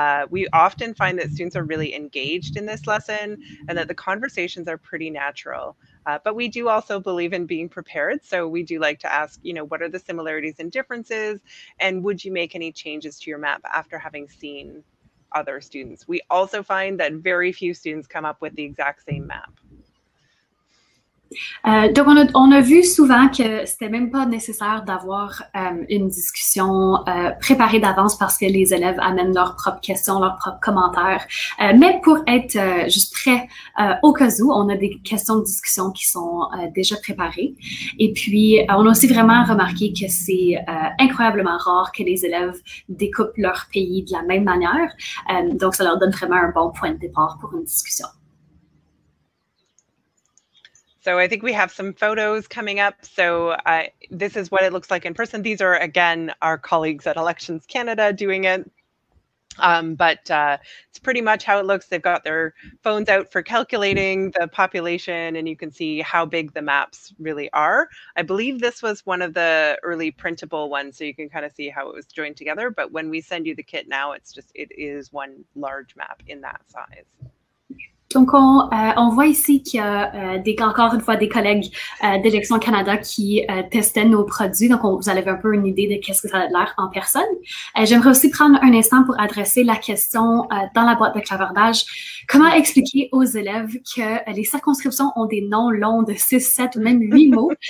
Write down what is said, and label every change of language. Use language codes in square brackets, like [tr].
[en] We often find that students are really engaged in this lesson and that the conversations are pretty natural. But we do also believe in being prepared. So we do like to ask, you know, what are the similarities and differences? And would you make any changes to your map after having seen other students? We also find that very few students come up with the exact same map. [fr] Donc, on a vu souvent que c'était même pas nécessaire d'avoir une discussion préparée d'avance parce que les élèves amènent leurs propres questions, leurs propres commentaires. Mais pour être juste prêt au cas où, on a des questions de discussion qui sont déjà préparées. Et puis, on a aussi vraiment remarqué que c'est incroyablement rare que les élèves découpent leur pays de la même manière. Donc, ça leur donne vraiment un bon point de départ pour une discussion. [en] So I think we have some photos coming up. So this is what it looks like in person. These are, again, our colleagues at Elections Canada doing it. But it's pretty much how it looks. They've got their phones out for calculating the population, and you can see how big the maps really are. I believe this was one of the early printable ones, so you can kind of see how it was joined together. But when we send you the kit now, it is one large map in that size. [fr] Donc, on voit ici qu'il y a encore une fois des collègues d'Élections Canada qui testaient nos produits. Donc, vous avez un peu une idée de qu'est-ce que ça a l'air en personne. J'aimerais aussi prendre un instant pour adresser la question dans la boîte de clavardage. Comment expliquer aux élèves que les circonscriptions ont des noms longs de 6, 7 ou même 8 mots?